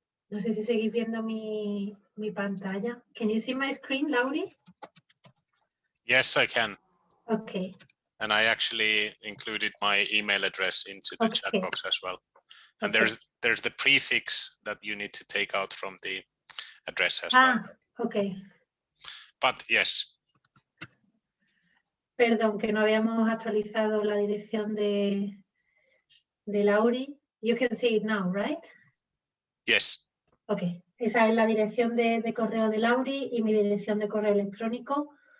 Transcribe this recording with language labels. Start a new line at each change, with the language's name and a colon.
Spanish: No sé si seguís viendo mi pantalla.
English: Can you see my screen, Lauri? Yes, I can. Okay. And I actually included my email address into the chat Okay. box as well. And Okay. there's the prefix that you need to take out from the address as well. Okay. But yes.
Spanish: Perdón, que no habíamos actualizado la dirección de Lauri.
English: You can see it now, right? Yes.
Spanish: Ok, esa es la dirección de correo de Lauri y mi dirección de correo electrónico.